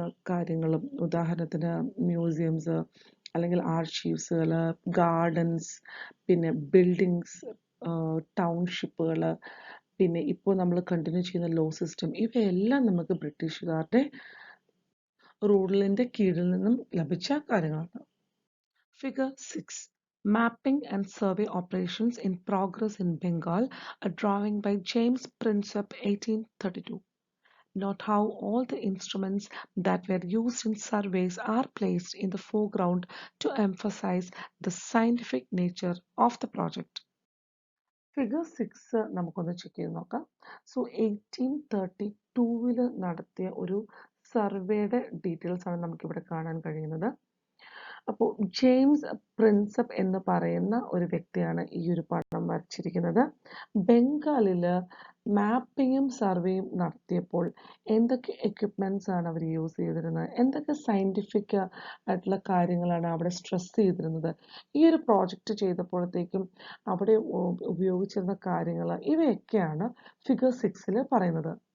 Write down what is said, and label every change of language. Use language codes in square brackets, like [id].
[ml] കാര്യങ്ങളും, ഉദാഹരണത്തിന് മ്യൂസിയംസ് അല്ലെങ്കിൽ ആർച്ചീവ്സുകൾ, ഗാർഡൻസ്, പിന്നെ ബിൽഡിങ്സ്, ടൗൺഷിപ്പുകൾ, പിന്നെ ഇപ്പോൾ നമ്മൾ കണ്ടിന്യൂ ചെയ്യുന്ന ലോ സിസ്റ്റം, ഇവയെല്ലാം നമുക്ക് ബ്രിട്ടീഷുകാരുടെ റൂളിൻ്റെ കീഴിൽ നിന്നും ലഭിച്ച കാര്യങ്ങളാണ്. [en] Figure 6. Mapping and survey operations in progress in Bengal, a drawing by James Prinsep, 1832. Note how all the instruments that were used in surveys are placed in the foreground to emphasize the scientific nature of the project. [ml] Figure 6 നമുക്കൊന്ന് check ചെയ്ത് നോക്കാം. So 1832 നടത്തിയ ഒരു സർവേയുടെ details ആണ് നമുക്കിവിടെ കാണാൻ കഴിയുന്നത്. അപ്പോൾ ജെയിംസ് പ്രിൻസപ്പ് എന്ന് പറയുന്ന ഒരു വ്യക്തിയാണ് ഈ ഒരു പടം വരച്ചിരിക്കുന്നത്. ബംഗാളിൽ മാപ്പിങ്ങും സർവേയും നടത്തിയപ്പോൾ എന്തൊക്കെ എക്യുപ്മെൻറ്റ്സ് ആണ് അവർ യൂസ് ചെയ്തിരുന്നത്, എന്തൊക്കെ സയൻറ്റിഫിക് ആയിട്ടുള്ള കാര്യങ്ങളാണ് അവിടെ സ്ട്രെസ് ചെയ്തിരുന്നത്, ഈ ഒരു പ്രോജക്റ്റ് ചെയ്തപ്പോഴത്തേക്കും അവിടെ ഉപയോഗിച്ചിരുന്ന കാര്യങ്ങൾ, ഇവയൊക്കെയാണ് ഫിഗർ 6 പറയുന്നത്.